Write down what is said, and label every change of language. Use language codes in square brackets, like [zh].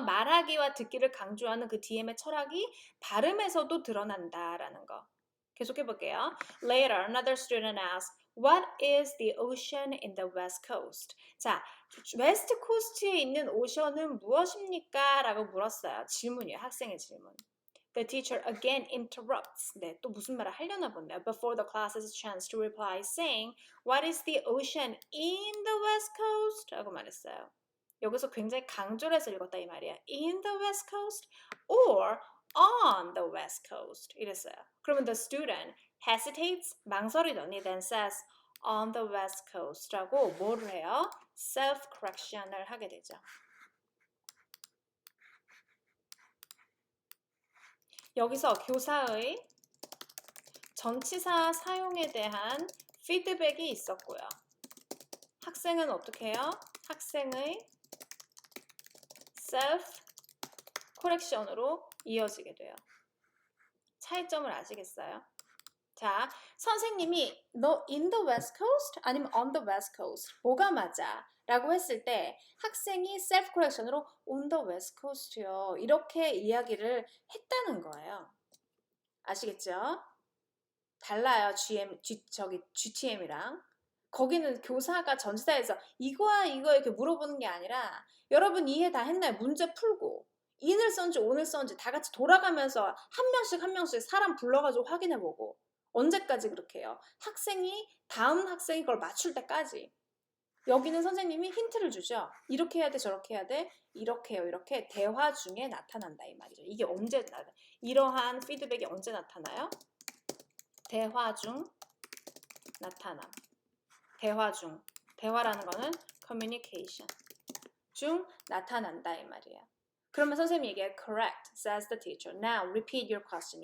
[ko] 말하기와 듣기를 강조하는 그 DM의 철학이 발음에서도 드러난다라는 거. 계속해 볼게요. [en] Later, another student asked, "What is the ocean in the West Coast?" [ko] 자, 웨스트 코스트에 있는 오션은 무엇입니까? 라고 물었어요. 질문이에요. 학생의 질문. [en] The teacher again interrupts. [ko] 네, 또 무슨 말을 하려나 본데요. [en] Before the class has a chance to reply, saying, "What is the ocean in the West Coast?" [ko] 라고 말했어요. 여기서 굉장히 강조를 해서 읽었다 이 말이야. [en] In the West Coast or on the West Coast [ko] 이랬어요. 그러면 [en] the student hesitates, [ko] 망설이더니 [en] then says on the West Coast라고 [ko] 뭐를 해요? self-correction을 하게 되죠. 여기서 교사의 전치사 사용에 대한 피드백이 있었고요. 학생은 어떻게 해요? 학생의 self correction으로 이어지게 돼요. 차이점을 아시겠어요? 자, 선생님이 너 [en] in the west coast [ko] 아니면 [en] on the west coast [ko] 뭐가 맞아? 라고 했을 때 학생이 self correction으로 [en] on the west coast [ko] 요. 이렇게 이야기를 했다는 거예요. 아시겠죠? 달라요. GTM이랑. 거기는 교사가 전치사에서 이거야 이거 이렇게 물어보는 게 아니라 여러분 이해 다 했나요? 문제 풀고 in을 썼는지 on을 썼는지 다 같이 돌아가면서 한 명씩 사람 불러가지고 확인해보고 언제까지 그렇게 해요? 학생이 다음 학생이 그걸 맞출 때까지. 여기는 선생님이 힌트를 주죠. 이렇게 해야 돼 저렇게 해야 돼 이렇게 해요. 이렇게 대화 중에 나타난다 이 말이죠. 이게 언제 나타나요? 이러한 피드백이 언제 나타나요? 대화 중 나타남. 대화 중. 대화라는 거는 communication 중 나타난다 이 말이에요. 그러면 선생님이 얘기해 [en] correct, says the teacher. Now repeat your question.